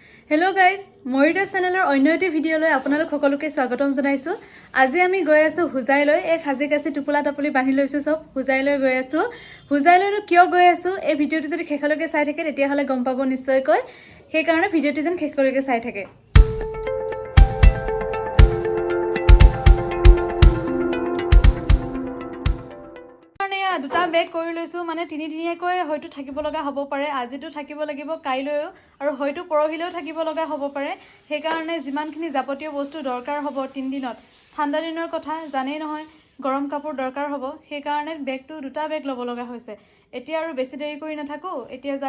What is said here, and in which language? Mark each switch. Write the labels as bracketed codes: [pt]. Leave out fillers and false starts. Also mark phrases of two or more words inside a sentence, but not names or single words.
[en] Hello guys, [as] মায়ুৰী চেনেলৰ অন্য এটি ভিডিঅ'লৈ আপোনালোক সকলোকে স্বাগতম জনাইছো। আজি আমি গৈ আছো hojai লৈ এক হাজি কাছি টুপলা টাপলি বান্ধি লৈছো সব hojai লৈ গৈ আছো। hojai লৈ কিয় গৈ আছো এই ভিডিওটো যদি শেষলৈকে চাই থাকে তেতিয়া হলে গম পাব নিশ্চয়কৈ। সেই কাৰণে ভিডিওটো যেন শেষলৈকে চাই থাকে। দুটা বেগ কৰি লৈছো মানে তিনিদিনীয়াকৈ হয়তো থাকিব লগা হ'ব পাৰে আজিটো থাকিব লাগিব কাইলৈও আৰু হয়তো পৰহিলেও থাকিব লগা হ'ব পাৰে সেই কাৰণে যিমানখিনি যাৱতীয় বস্তু দৰকাৰ হ'ব 3 দিনত ঠাণ্ডা দিনৰ কথা জানেই নহয় গৰম কাপোৰ দৰকাৰ হ'ব সেই কাৰণে বেগটো দুটা বেগ ল'ব লগা হৈছে এতিয়া আৰু বেছি দেৰি কৰি নাথাকো এতিয়া যাই